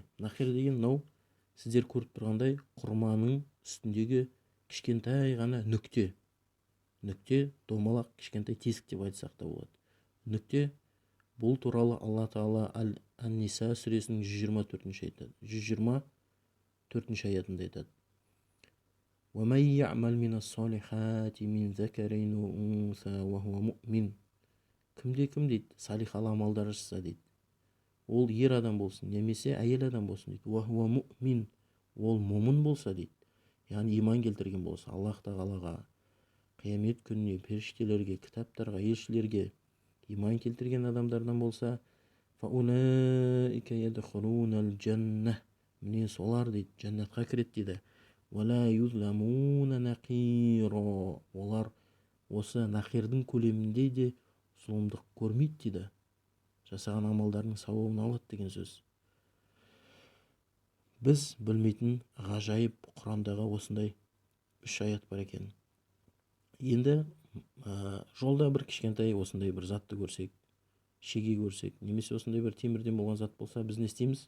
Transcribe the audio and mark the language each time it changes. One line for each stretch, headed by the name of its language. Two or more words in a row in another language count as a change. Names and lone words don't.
Kazakh: Нақир деген мынау сіздер көріп тұрғандай құрманың үстіндегі кішкентай ғана нүкте, домалақ кішкентай тесік деп айтсақ та болады. Нүкте, бұл туралы Алла Тағала Ан-Ниса сүресінің 124-ші аятында айтады:
Arabic: وَمَنْ يَعْمَلْ مِنَ الصَّالِحَاتِ مِنْ ذَكَرٍ أَوْ أُنْثَىٰ وَهُوَ مُؤْمِنٌ.
Kazakh: Кім дейді, салихалы амалдар жасаса дейді, ол ер адам болсын, немесе әйел адам болсын дейді.
Arabic: وَهُوَ مُؤْمِنٌ,
Kazakh: ол момын болса дейді, яғни иман келтірген болса, Аллах Тағалаға, қиямет күніне, періштелерге, кітаптарға, елшілерге иман келтірген адамдардан болса,
Arabic: فَأُولَٰئِكَ يَدْخُلُونَ الْجَنَّةَ.
Kazakh: Міне солар дейді, жәннатқа кіреді дейді.
Arabic: وَلَا يُظْلَمُونَ نَقِيرًا.
Kazakh: Олар осы нақирдің көлемінде де зұлымдық көрмейді дейді. Жасаған амалдарының сауабын алады деген сөз. Біз білмейтін ғажайып Құрандағы осындай 3 аят бар екен. Енді жолда бір кішкентай осындай бір затты көрсек, шеге көрсек, немесе осындай бір темірден болған зат болса, біз не істейміз?